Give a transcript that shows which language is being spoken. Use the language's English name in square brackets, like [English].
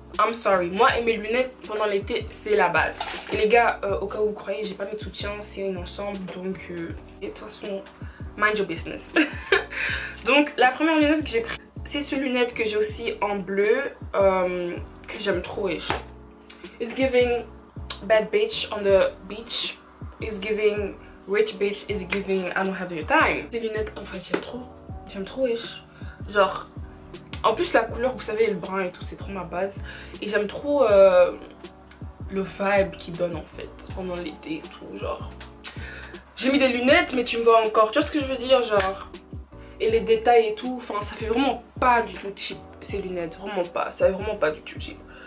[English] I'm sorry, [French] moi et mes lunettes pendant l'été c'est la base. Et les gars, au cas où vous croyez, j'ai pas mis de soutien, c'est un ensemble, donc et de toute façon, [English] mind your business. [French] Donc la première lunette que j'ai prise, c'est ces lunettes que j'ai aussi en bleu, que j'aime trop. [English] It's giving bad bitch on the beach, it's giving rich bitch, it's giving I don't have your time. [French] Ces lunettes, en fait j'aime trop genre. En plus la couleur, vous savez, le brun et tout, c'est trop ma base. Et j'aime trop le vibe qu'ils donnent en fait pendant l'été et tout, genre. J'ai mis des lunettes mais tu me vois encore, tu vois ce que je veux dire, genre. Et les détails et tout, enfin ça fait vraiment pas du tout cheap ces lunettes, vraiment pas, ça fait vraiment pas du tout cheap.